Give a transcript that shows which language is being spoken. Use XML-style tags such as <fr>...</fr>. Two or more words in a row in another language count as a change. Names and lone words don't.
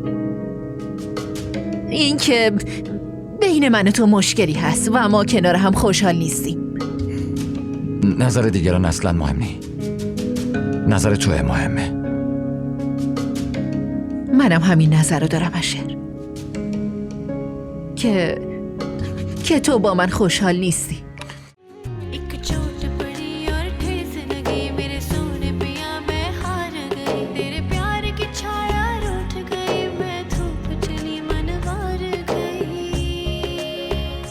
<fa>این که بین من و تو مشکلی هست و ما کنار هم خوشحال نیستیم. نظر دیگران اصلا مهم نی. نظر توه مهمه. منم همین نظر رو دارم اشر، که تو با من خوشحال نیستی.</fa> <hi>एक चोट पड़ी और ठेस लगी मेरे सोने पिया मैं हार गई तेरे प्यार की छाया रूठ गई मैं धूप चली मनवार गई</hi>